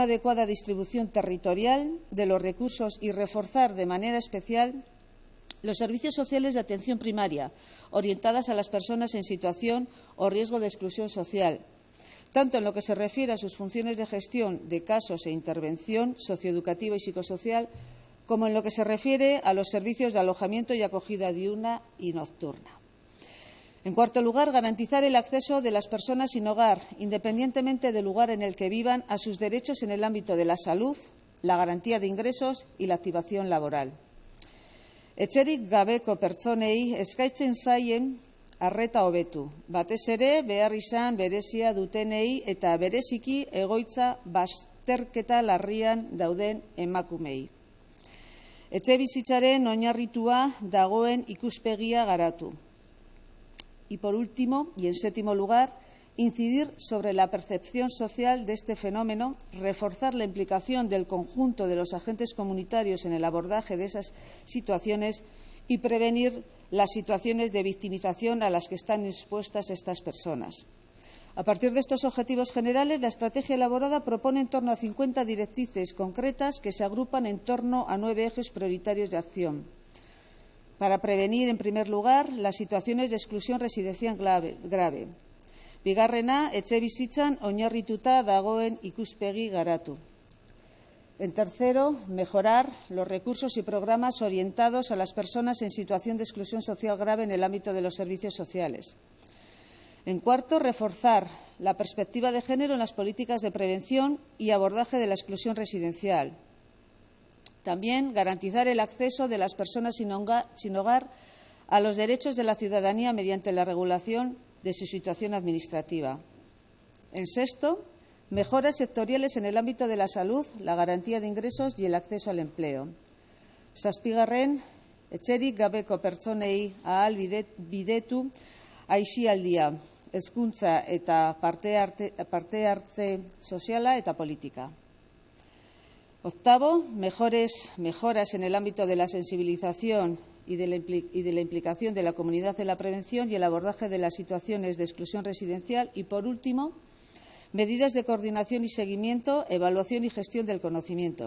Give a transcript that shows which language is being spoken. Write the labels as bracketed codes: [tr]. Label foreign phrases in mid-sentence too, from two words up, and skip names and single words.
[es] adecuada distribución territorial de los recursos y reforzar de manera especial los servicios sociales de atención primaria, orientadas a las personas en situación o riesgo de exclusión social, tanto en lo que se refiere a sus funciones de gestión de casos e intervención socioeducativa y psicosocial, como en lo que se refiere a los servicios de alojamiento y acogida diurna y nocturna. En cuarto lugar, garantizar el acceso de las personas sin hogar, independientemente del lugar en el que vivan, a sus derechos en el ámbito de la salud, la garantía de ingresos y la activación laboral. [eu] Etxerik gabeko pertsonei eskaintzen zaien arreta hobetu, batez ere behar izan berezia dutenei eta bereziki egoitza bazterketa larrian dauden emakumei. Etxebizitzaren oinarritua dagoen ikuspegia garatu. [es] Y por último, y en séptimo lugar, incidir sobre la percepción social de este fenómeno, reforzar la implicación del conjunto de los agentes comunitarios en el abordaje de esas situaciones y prevenir las situaciones de victimización a las que están expuestas estas personas. A partir de estos objetivos generales, la estrategia elaborada propone en torno a 50 directrices concretas que se agrupan en torno a 9 ejes prioritarios de acción. Para prevenir, en primer lugar, las situaciones de exclusión residencial grave. [eu] Bigarrena, etxebizitzan oinarrituta dagoen ikuspegi garatu. [es] En tercero, mejorar los recursos y programas orientados a las personas en situación de exclusión social grave en el ámbito de los servicios sociales. En cuarto, reforzar la perspectiva de género en las políticas de prevención y abordaje de la exclusión residencial. También garantizar el acceso de las personas sin hogar a los derechos de la ciudadanía mediante la regulación de su situación administrativa. En sexto, mejoras sectoriales en el ámbito de la salud, la garantía de ingresos y el acceso al empleo. [eu] Zazpigarren, etxerik gabeko pertsonei ahal bidetu aisialdia, hezkuntza eta parte hartze soziala eta politika. [es] Octavo, mejoras en el ámbito de la sensibilización y de la implicación de la comunidad en la prevención y el abordaje de las situaciones de exclusión residencial. Y, por último, medidas de coordinación y seguimiento, evaluación y gestión del conocimiento.